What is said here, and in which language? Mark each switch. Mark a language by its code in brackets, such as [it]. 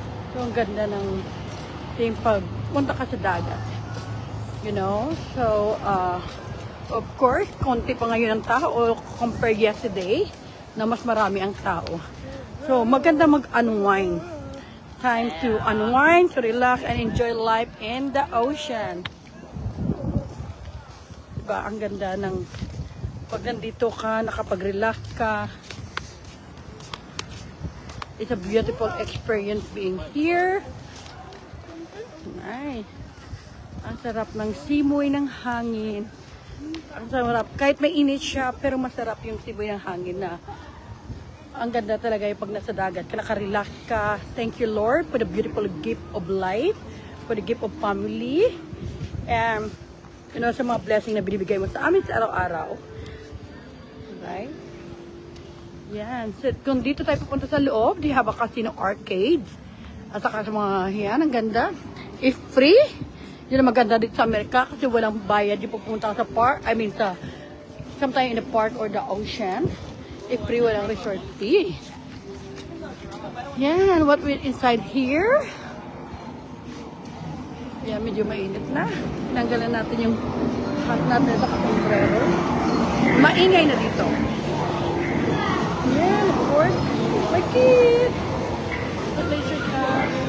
[tl] So, ang ganda ng team pagpunta ka sa dagat. [en] You know? [tl] So, of course, konti pa ngayon ang tao compared yesterday na mas marami ang tao. So, maganda mag-unwind. [en] Time to unwind, to relax, and enjoy life in the ocean. [tl] Diba? Ang ganda ng pag nandito ka, nakapag-relax ka. [en] It's a beautiful experience being here. Nice. [tl] Ang sarap ng simoy ng hangin. Ang sarap. Kahit may init siya, pero masarap yung simoy ng hangin na ang ganda talaga yung pag nasa dagat ka, nakarelax ka. [en] Thank you, Lord, for the beautiful gift of life, for the gift of family, and you know, [tl] sa mga blessing na binibigay mo sa amin sa araw-araw. [en] Right? Yan. [tl] So, kung dito tayo pupunta sa loob, [en] they have a casino arcade. [tl] At saka sa mga yan, ang ganda. [en] If free, [tl] Yun ang maganda dito sa Amerika kasi walang bayad yung pupunta sa park. [en] I mean, sometime in the park or the ocean. Free, [tl] walang resort fee. [en] Yan, what we're inside here. [tl] Yan, medyo mainit na. Tinanggalan natin yung hat natin sa sombrero. Maingay na dito. Yan, [en] of course. My kid. The laser cat.